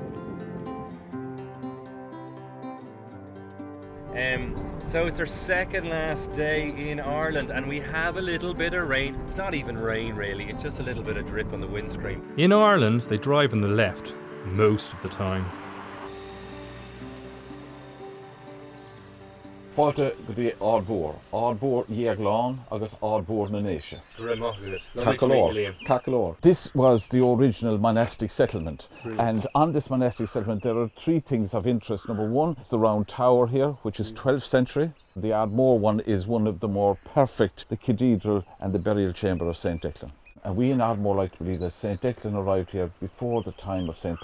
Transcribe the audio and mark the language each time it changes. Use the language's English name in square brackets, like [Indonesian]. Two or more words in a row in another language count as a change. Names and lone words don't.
[English] So it's our second last day in Ireland, and we have a little bit of rain. It's not even rain really, it's just a little bit of drip on the windscreen. In Ireland, they drive on the left most of the time. [Irish] Fáilte go dtí Ardmore Dhéagláin agus Ardmore na Néise. Cacalor. [English] This was the original monastic settlement. Brilliant. And on this monastic settlement there are three things of interest. Number one is the round tower here, which is 12th century. The Ardmore one is one of the more perfect, the cathedral and the burial chamber of St. Declan. And we in Ardmore like to believe that St. Declan arrived here before the time of St.